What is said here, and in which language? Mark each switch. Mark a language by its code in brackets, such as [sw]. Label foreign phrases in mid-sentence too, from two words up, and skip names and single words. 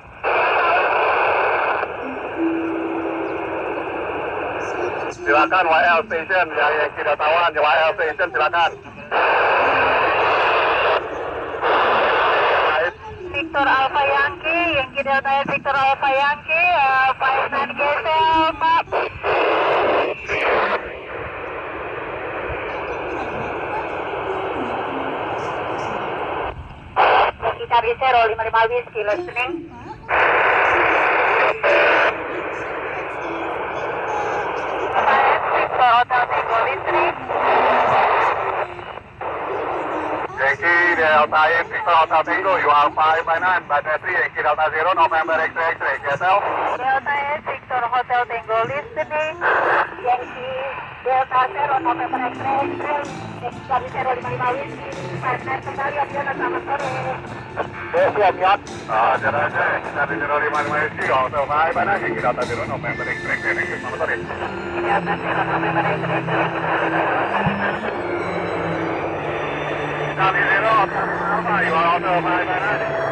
[id] Silakan YL Station, Yankee Delta 1, YL Station silakan. Victor Alpha Yankee, Yankee Delta Victor Alpha Yankee, 59 Gesel, Pak. [en] Yankee Charlie 0, 55 Whiskey, listening. Victor Hotel Tango, listening. Yankee Delta X Victor Hotel Tango, you are 559, Bata 3, Yankee Delta 0, November X-ray, Gesel. Delta S Victor Hotel Tango, listening. Yankee Delta 0, November X-ray, Yankee Charlie 0, 55 Whiskey. [id] 59 kembali, Abdiana, selamat sore. Siap, siap. Jalan aja, kita di 055 Whiskey, Hotel 559, Yankee Delta 0, November X-ray, selamat sore. Delta 0, November X-ray. [en] Charlie 0, Alpha, you are Hotel 559.